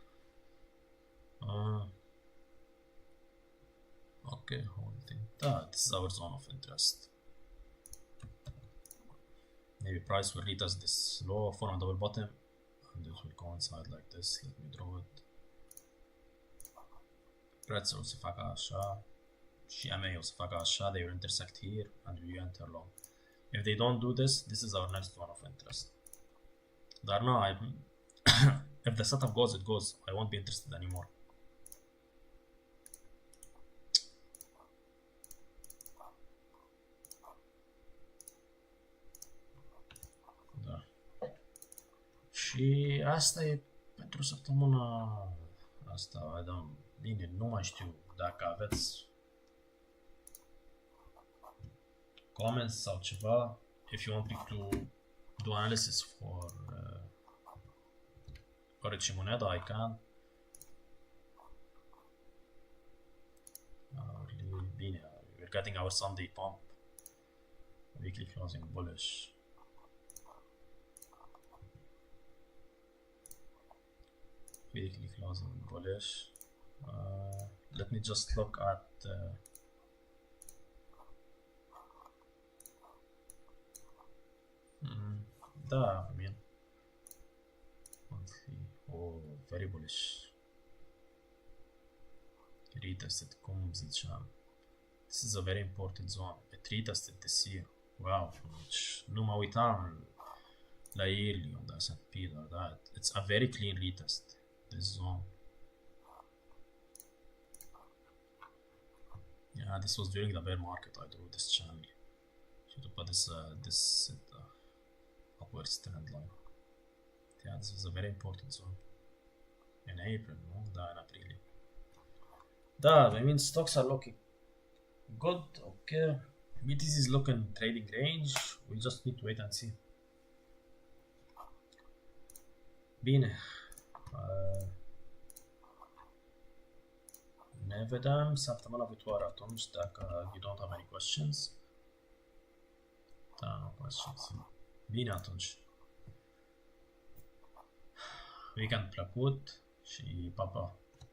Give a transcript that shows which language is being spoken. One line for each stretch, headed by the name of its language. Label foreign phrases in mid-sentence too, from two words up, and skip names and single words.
English: Okay, holding. This is our zone of interest. Maybe price will retest this low, form a double bottom, and it will coincide like this. Let me draw it.
Romanian: Pretzel o să facă așa, și MA o să facă așa,
English: they will intersect here, and we enter long. If they don't do this, this is our next one of interest. Dar no, if the setup goes, it goes. I won't be interested anymore.
Romanian: Da. Și asta e pentru săptămâna asta. Bine, nu mai știu dacă aveți comments sau ceva.
English: If you want me to do analysis for
Romanian: orice monedă,
English: I can. Bine, we're getting our Sunday pump. Weekly closing bullish. Weekly closing bullish. Let me just look at da, I mean, monthly. Oh, very bullish.
Romanian: Retested, cum ziceam.
English: This is a very important zone. It retested this year.
Romanian: Wow, deci nu mă uitam la
English: yearly on the S&P or that. It's a very clean retest, this zone. Yeah, this was during the bear market. I drew this channel. Și după this upwards trend line. Yeah, this is a very important zone. In April, no?
Romanian: Da, in aprilie. Da,
English: I mean stocks are looking good, okay. BTC is looking trading range. We just need to wait and see.
Romanian: Bine. Ne vedem săptămâna viitoare atunci, dacă
English: you don't have any questions. Da, no questions.
Romanian: Bine atunci. Weekend plăcut și pa, pa.